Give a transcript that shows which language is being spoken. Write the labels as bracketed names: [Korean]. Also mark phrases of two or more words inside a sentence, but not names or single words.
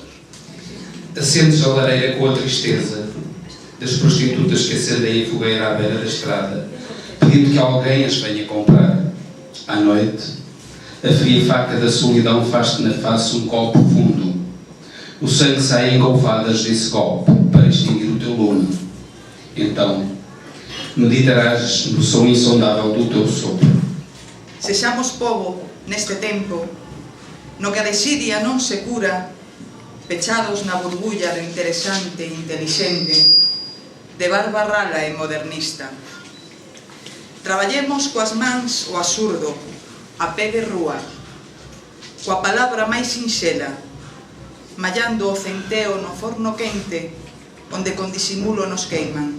[Portuguese] Acendes a lareira com a tristeza das prostitutas que acendem a fogueira à beira da estrada, pedindo que alguém as venha comprar. À noite, a fria faca da solidão faz-te na face um golpe profundo. O sangue sai em golfadas desse golpe para extinguir o teu lume. Então, meditarás no som insondável do teu sopro. [Galician] Sexamos povo neste tempo, no que a desidia non se cura, pechados na burbulla do interesante e intelixente, de barba rala e modernista. Traballemos coas mans o absurdo, a pé de rúa, coa palabra máis sinxela, mallando o centeo no forno quente, onde con disimulo nos queiman.